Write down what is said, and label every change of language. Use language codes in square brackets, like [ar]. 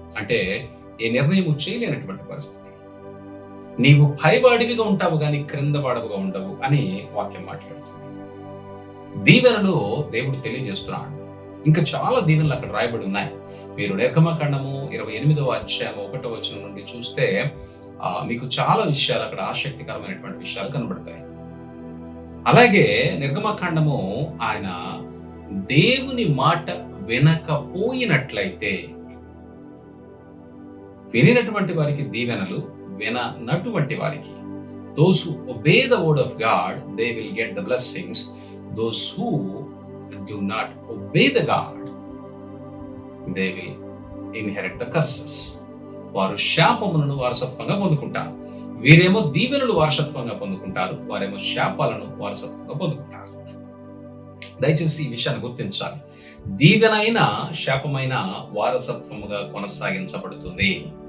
[te] అంటే ఏ నిర్ణయము చేయలేనటువంటి పరిస్థితి. నీవు పైవాడివిగా ఉంటావు గాని క్రింద వాడవుగా ఉండవు అని వాక్యం మాట్లాడుతుంది. దీవెనలు దేవుడు తెలియజేస్తున్నాడు. ఇంకా చాలా దీవెనలు అక్కడ రాయబడి ఉన్నాయి. మీరు నిర్గమకాండము 28వ అధ్యాయం 1వ వచనం నుండి చూస్తే మీకు చాలా విషయాలు అక్కడ ఆసక్తికరమైనటువంటి విషయాలు కనబడతాయి. అలాగే నిర్గమకాండము ఆయన దేవుని మాట వినకపోయినట్లయితే, వినినటువంటి వారికి దీవెనలు, విననటువంటి వారికి, [en] those who obey the word of God, they will get the blessings. Those who do not obey the God, they will inherit the curses. [te] వారు శాపములను వారసత్వంగా పొందుకుంటారు. వీరేమో దీవెనలు వారసత్వంగా పొందుకుంటారు, వారేమో శాపాలను వారసత్వంగా పొందుకుంటారు. దయచేసి ఈ విషయాన్ని గుర్తించాలి. దీవెనైన శాపమైన వారసత్వముగా కొనసాగించబడుతుంది.